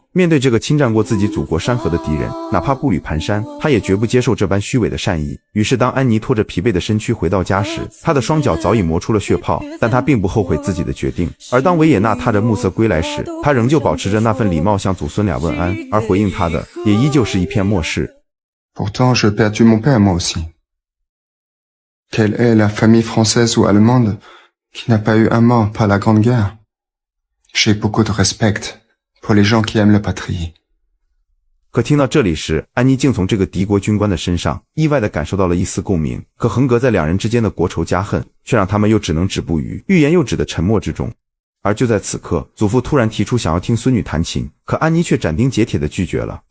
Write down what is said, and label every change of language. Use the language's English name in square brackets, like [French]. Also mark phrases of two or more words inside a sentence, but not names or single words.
[Chinese] 面对这个侵占过自己祖国山河的敌人，哪怕步履蹒跚，他也绝不接受这般虚伪的善意。于是当安妮拖着疲惫的身躯回到家时，她的双脚早已磨出了血泡，但她并不后悔自己的决定。而当维也纳踏着暮色归来时，她仍旧保持着那份礼貌向祖孙俩问安，而回应她的也依旧是一片漠视。 [French] Pourtant, je perdu mon père moi aussi. Quelle est la famille française ou allemande qui n'a pas eu un mort par la Grande Guerre? J'ai beaucoup de respect pour les gens qui aiment la patrie. [Chinese] 可听到这里时，安妮竟从这个敌国军官的身上意外地感受到了一丝共鸣。可横隔在两人之间的国仇家恨，却让他们又只能止步于欲言又止的沉默之中。而就在此刻，祖父突然提出想要听孙女弹琴，可安妮却斩钉截铁地拒绝了。